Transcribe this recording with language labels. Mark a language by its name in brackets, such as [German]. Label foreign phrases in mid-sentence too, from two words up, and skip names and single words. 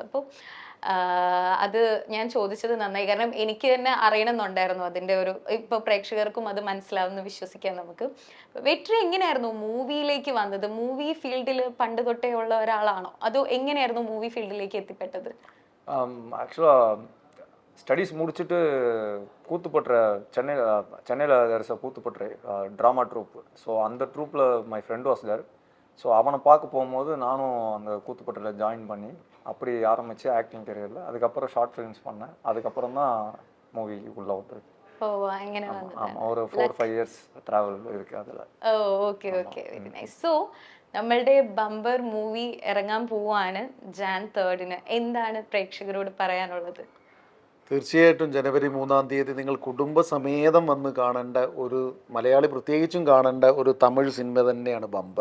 [Malayalam] അപ്പോൾ അത് ഞാൻ ചോദിച്ചത് നന്നായി, കാരണം എനിക്ക് തന്നെ അറിയണമെന്നുണ്ടായിരുന്നു അതിൻ്റെ ഒരു, ഇപ്പൊ പ്രേക്ഷകർക്കും അത് മനസ്സിലാവുമെന്ന് വിശ്വസിക്കാം നമുക്ക്. വെട്രി എങ്ങനെയായിരുന്നു മൂവിയിലേക്ക് വന്നത്? [English] movie field [Malayalam] പണ്ട് തൊട്ടേ ഉള്ള ഒരാളാണോ, അതോ എങ്ങനെയായിരുന്നു മൂവി ഫീൽഡിലേക്ക് എത്തിപ്പെട്ടത്? [English] actually studies [Tamil] முடிச்சுட்டு கூத்துப்பட்டுற சென்னையில் தேர்ஸ் கூத்துப்பட்டுற [English] drama troupe. [Tamil] ஸோ அந்த ட்ரூப்பில் [English] my friend was there. [Tamil] ஸோ அவனை பார்க்க போகும்போது நானும் அந்த கூத்துப்பட்டில் ஜாயின் பண்ணி அப்படி ஆரம்பித்து [English] acting career. [Tamil] அதுக்கப்புறம் [English] short films [Tamil] பண்ணேன். அதுக்கப்புறம் தான் மூவி உள்ள வந்தது. [Malayalam] ഓ അങ്ങനെ [Tamil] ஆமாம், ஒரு 4-5 years ட்ராவல் இருக்குது அதில். [Malayalam] ഓ [English] okay okay, very nice. So [Malayalam] നമ്മളുടെ ബമ്പർ മൂവി ഇറങ്ങാൻ പോവാണ് Jan 3-ന്. എന്താണ് പ്രേക്ഷകരോട് പറയാനുള്ളത്? തീർച്ചയായിട്ടും ജനുവരി 3-ാം തീയതി നിങ്ങൾ കുടുംബസമേതം വന്ന് കാണേണ്ട ഒരു, മലയാളി പ്രത്യേകിച്ചും കാണേണ്ട ഒരു തമിഴ് സിനിമ തന്നെയാണ് ബമ്പർ.